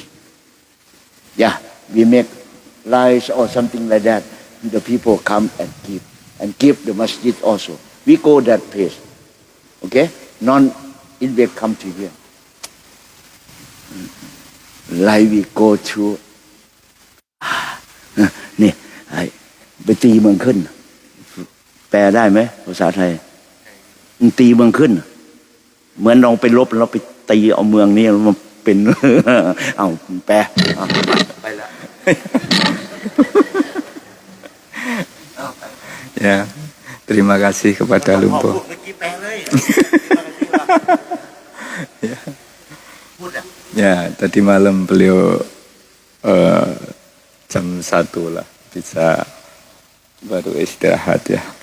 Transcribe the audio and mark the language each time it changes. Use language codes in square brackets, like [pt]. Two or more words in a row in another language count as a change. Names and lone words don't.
[en] Yeah, we make rice or something like that. The people come and give the Masjid also. We go that place. Okay? Non-invite come to here. Like we go to [th] นี่ไปตีเมืองขึ้นแปลได้ไหมภาษาไทยตีเมืองขึ้นเหมือนเราไปลบเราไปตีเอาเมืองนี้มันเป็น เอาแปลไปละ [ms] Ya, terima kasih kepada Lumpo. Ya, tadi malam beliau jam 1 lah bisa baru istirahat ya.